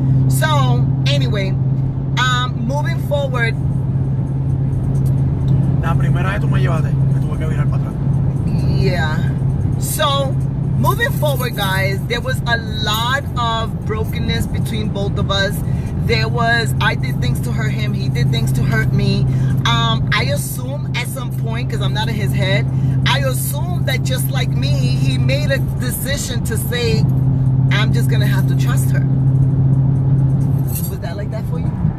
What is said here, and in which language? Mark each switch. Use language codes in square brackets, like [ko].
[en] So, anyway, moving forward. [es] La primera vez tú me llevaste, que tuve que virar para atrás. [en] Yeah. So, moving forward, guys, there was a lot of brokenness between both of us. I did things to hurt him, he did things to hurt me. I assume at some point, because I'm not in his head, I assume that just like me, he made a decision to say, I'm just going to have to trust her. Was that like that for you?